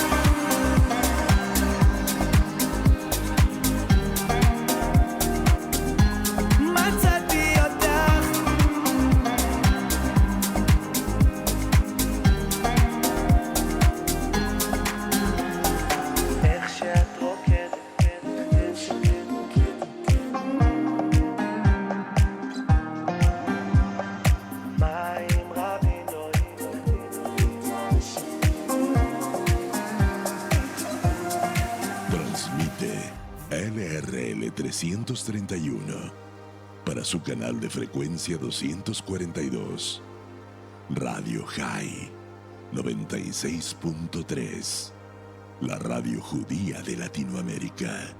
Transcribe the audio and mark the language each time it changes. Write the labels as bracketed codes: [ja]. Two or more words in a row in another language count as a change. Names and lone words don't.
[he] מצאתי אותך, איך שאת רוקדת, מים רבים לא [es] Transmite LRL 331 para su canal de frecuencia 242. Radio High 96.3, la radio judía de Latinoamérica.